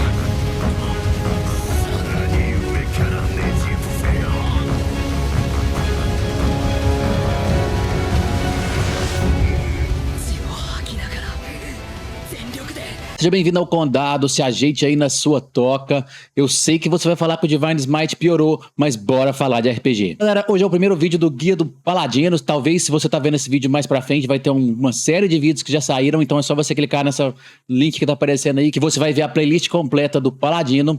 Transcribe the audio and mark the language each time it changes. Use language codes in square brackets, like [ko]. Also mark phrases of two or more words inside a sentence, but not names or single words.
[ja] さらに上からねじ伏せよ。血を吐きながら全力で [pt] Seja bem-vindo ao Condado, se ajeite aí na sua toca. Eu sei que você vai falar que o Divine Smite piorou, mas bora falar de RPG. Galera, hoje é o primeiro vídeo do Guia do Paladinos. Talvez, se você tá vendo esse vídeo mais pra frente, vai ter uma série de vídeos que já saíram, então é só você clicar nessa link que tá aparecendo aí, que você vai ver a playlist completa do Paladino.